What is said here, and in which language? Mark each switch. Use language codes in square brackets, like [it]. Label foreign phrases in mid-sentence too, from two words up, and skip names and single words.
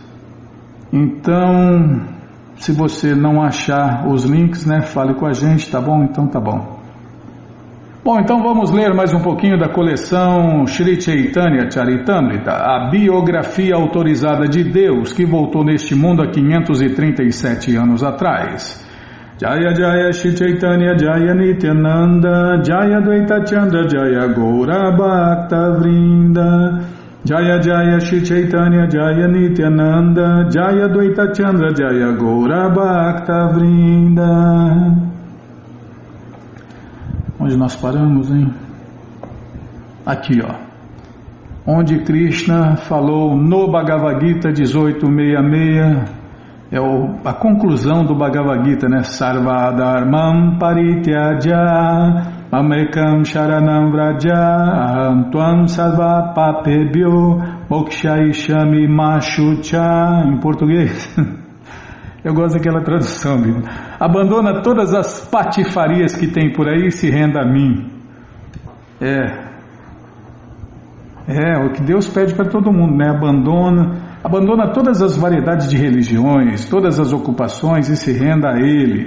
[pt] Então, se você não achar os links, né, fale com a gente, tá bom? Então tá bom. Bom, então vamos ler mais um pouquinho da coleção Shri Chaitanya Charitamrita, a biografia autorizada de Deus que voltou neste mundo há 537 anos atrás. [sa] जय जय श्री चैतन्य जय नित्यानन्द जय द्वैत चन्द्र जय गौर भक्त वृन्द जय जय श्री चैतन्य जय नित्यानन्द जय द्वैत चन्द्र जय गौर भक्त वृन्द. [pt] Onde nós paramos, hein? Aqui, onde Krishna falou no Bhagavad Gita 1866, a conclusão do Bhagavad Gita, né? [sa] सर्व धर्मम् परित्यज मामेकम् शरणम् व्रज अहम् त्वम् सर्व पापेभ्यो मोक्षयिष्यामि माशुच. [pt] Em português. Eu gosto daquela tradução, viu? Abandona todas as patifarias que tem por aí e se renda a mim. O que Deus pede para todo mundo, né? Abandona todas as variedades de religiões, todas as ocupações e se renda a Ele.